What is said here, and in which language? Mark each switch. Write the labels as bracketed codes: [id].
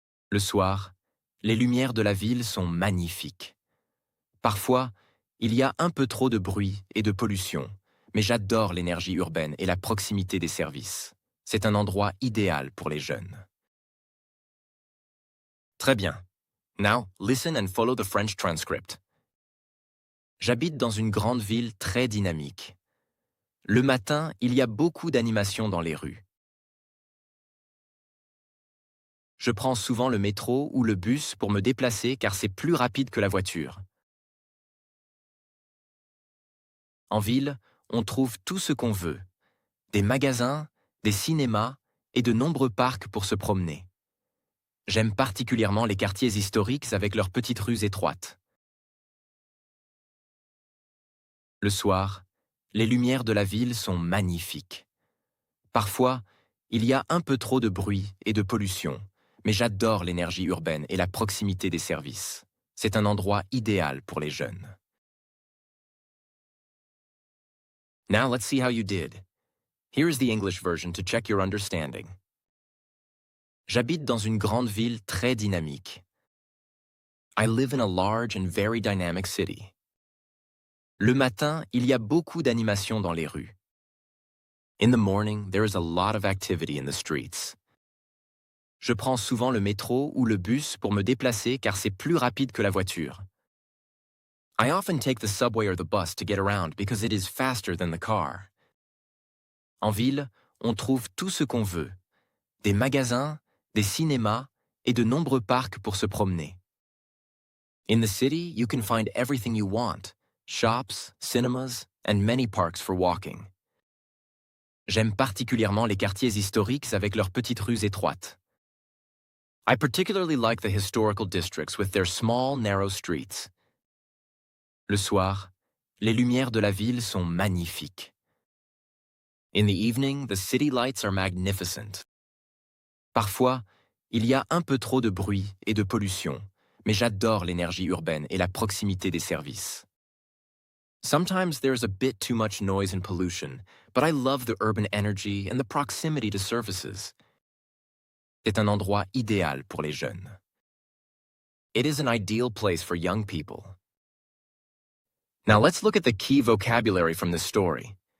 [fr] Le soir, les lumières de la ville sont magnifiques. Parfois, il y a un peu trop de bruit et de pollution, mais j'adore l'énergie urbaine et la proximité des services. C'est un endroit idéal pour les jeunes. Très bien. [en] Now, listen and follow the French transcript. [fr] J'habite dans une grande ville très dynamique. Le matin, il y a beaucoup d'animations dans les rues. Je prends souvent le métro ou le bus pour me déplacer car c'est plus rapide que la voiture. En ville, on trouve tout ce qu'on veut. Des magasins, des cinémas et de nombreux parcs pour se promener. J'aime particulièrement les quartiers historiques avec leurs petites rues étroites. Le soir, les lumières de la ville sont magnifiques. Parfois, il y a un peu trop de bruit et de pollution, mais j'adore l'énergie urbaine et la proximité des services. C'est un endroit idéal pour les jeunes. [en] Now let's see how you did. Here is the English version to check your understanding. [fr] J'habite dans une grande ville très dynamique. [en] I live in a large and very dynamic city. [fr] Le matin, il y a beaucoup d'animations dans les rues. [en] In the morning, there is a lot of activity in the streets. [fr] Je prends souvent le métro ou le bus pour me déplacer car c'est plus rapide que la voiture. [en] I often take the subway or the bus to get around because it is faster than the car. [fr] En ville, on trouve tout ce qu'on veut. Des magasins, des cinémas et de nombreux parcs pour se promener. [en] In the city, you can find everything you want. Shops, cinemas, and many parks for walking. [fr] J'aime particulièrement les quartiers historiques avec leurs petites rues étroites. [en] I particularly like the historical districts with their small, narrow streets. [fr] Le soir, les lumières de la ville sont magnifiques. [en] In the evening, the city lights are magnificent. [fr] Parfois, il y a un peu trop de bruit et de pollution, mais j'adore l'énergie urbaine et la proximité des services. [en] Sometimes there's a bit too much noise and pollution, but I love the urban energy and the proximity to services. [fr] C'est un endroit idéal pour les jeunes. [en] It is an ideal place for young people. Now let's look at the key vocabulary from this story.